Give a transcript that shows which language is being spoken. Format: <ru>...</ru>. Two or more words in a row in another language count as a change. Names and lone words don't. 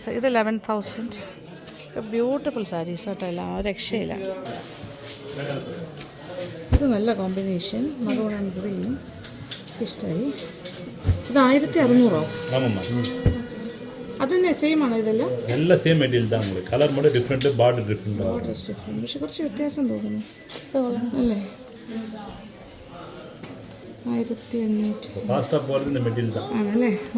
<ml>ഇത് 11,000.</ml> <en>beautiful sarees</en> <ml>കേട്ടോ, എല്ലാം രക്ഷയില്ല. ഇത് നല്ല കോമ്പിനേഷൻ,</ml> <en>maroon and greenum</en> <ml>ഇഷ്ടമായി. ഇത് 1,600. അത് തന്നെ സെയിം ആണോ? ഇതെല്ലാം</ml> <ta>எல்லா</ta> <en>same material</en> <ta>தான் உங்களுக்கு. கலர் மட்டும்</ta> <en>different, border different.</en> <ml>പക്ഷെ കുറച്ച് വ്യത്യാസം തോന്നുന്നു അല്ലേ? 1,500.</ml> <ta>ஃபாஸ்டா போறது இந்த மெட்டீரியல் தான்</ta> <ml>ആണല്ലേ?</ml>